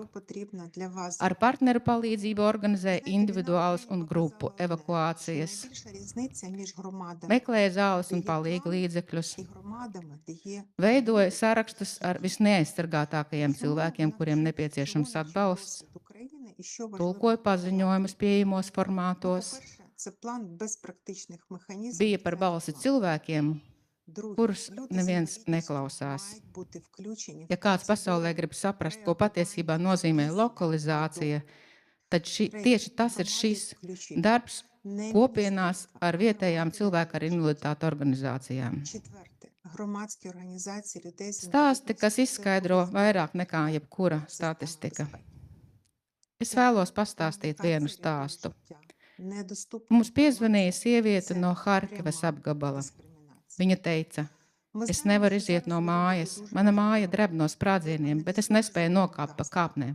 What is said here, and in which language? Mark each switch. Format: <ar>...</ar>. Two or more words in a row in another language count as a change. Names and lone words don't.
<lv>Ar partneru palīdzību organizēja individuālas un grupu evakuācijas, meklēja zāles un palīga līdzekļus, veidoja sarakstus ar visneaizsargātākajiem cilvēkiem, kuriem nepieciešams atbalsts, tulkoja paziņojumus pieejamos formātos, bija par balsi cilvēkiem, kurus neviens neklausās. Ja kāds pasaulē grib saprast, ko patiesībā nozīmē lokalizācija, tad tieši tas ir šis darbs kopienās ar vietējām cilvēku ar invaliditāti organizācijām.</lv> <uk>громадські організації людей з</uk> <lv>Stāsti, kas izskaidro vairāk nekā jebkura statistika. Es vēlos pastāstīt vienu stāstu. Mums piezvanīja sieviete no Harkivas apgabala. Viņa teica, es nevaru iziet no mājas. Mana māja dreb no sprādzieniem, bet es nespēju nokāpt pa kāpnēm.</lv>